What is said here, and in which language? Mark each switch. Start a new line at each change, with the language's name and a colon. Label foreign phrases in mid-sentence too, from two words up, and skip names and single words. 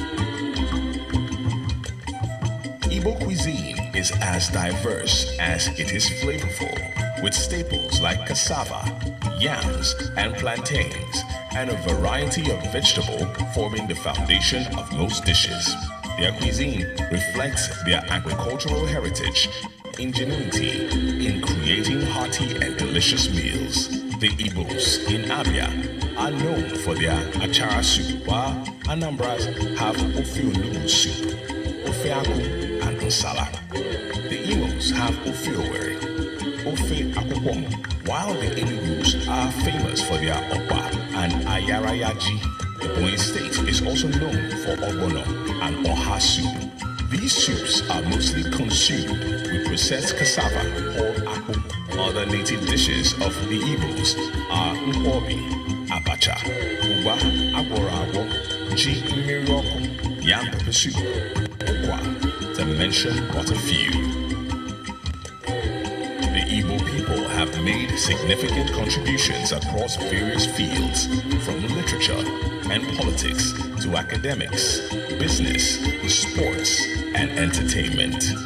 English: Igbo cuisine is as diverse as it is flavorful, with staples like cassava, yams, and plantains, and a variety of vegetable forming the foundation of most dishes. Their cuisine reflects their agricultural heritage, ingenuity in creating hearty and delicious meals. The Igbos in Abia are known for their achara soup, while Anambras have ofe onugbu soup, ofe aku, and nsala. The Imos have ofe owere, ofe akwukwom, while the Enugus are famous for their okpa and ayarayaji. The Ebonyi State is also known for ogbono and oha soup. These soups are mostly consumed with processed cassava called akpu. Other native dishes of the Igbos are nkwobi, abacha, uba, agworo, ji mmiri ọkụ, yam pepper soup, okwa, to mention but a few. The Igbo people have made significant contributions across various fields, from literature and politics to academics, business, sports, and entertainment.